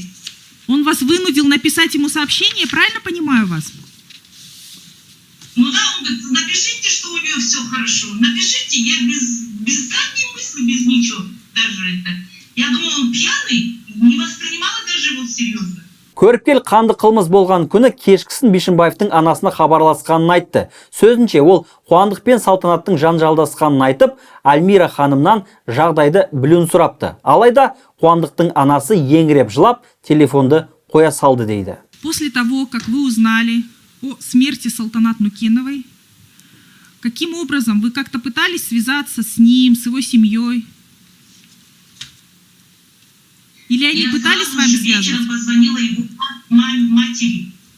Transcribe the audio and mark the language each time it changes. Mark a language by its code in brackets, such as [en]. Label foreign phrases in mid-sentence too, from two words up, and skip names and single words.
[ru] он вас вынудил написать ему сообщение, правильно понимаю вас? Ну да, он говорит, напишите, что у него все хорошо. Напишите, я без задней мысли, без ничего даже это. Я думала, он пьяный, не воспринимала даже его серьезно. [kk] Көріпкел қанды қылмыс болған күні кешкісін Бишімбаевтың анасына хабарласқанын айтты. Сөзінше ол Қуандық пен Салтанаттың жанжалдасқанын айтып, Альмира ханымнан жағдайды білуін сұрапты. Алайда Қуандықтың анасы еңіреп жылап, телефонды қоя салды дейді. [ru] После того, как вы узнали о смерти Салтанат Нукеновой, каким образом вы как-то пытались связаться с ним, с его семьей? Или они Я пытались с сразу вами же вечером связываться? позвонила его матери.